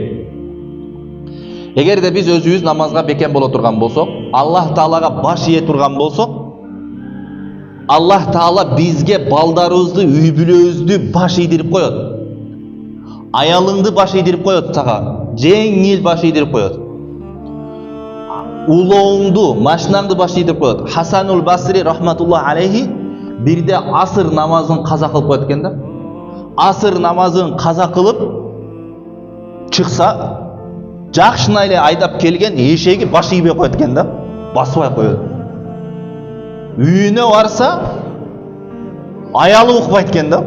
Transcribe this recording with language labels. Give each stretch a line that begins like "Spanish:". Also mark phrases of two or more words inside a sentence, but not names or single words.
Kyrgyz: Эгерде биз өзүбүз намазга бекем боло турган болсок, Аллах Таалага баш ие турган болсок, Аллах Таала бизге балдарыбызды, үй бүлөбүздү баш ийдирип коет. Аялыңды баш ийдирип коет сага, жеңил баш ийдирип коет. Улооңду, машинаңды баш ийдирип коет. Хасанул Басри
Arabic: رحمة الله عليه
Kyrgyz: бирде асыр намазын каза кылып коет экен да. Асыр намазын каза кылып чыкса, жакшына эле айдап келген эшеги баш ийбей коет экен да, басбай коет. Үйүнө барса, аялы укпайт экен да.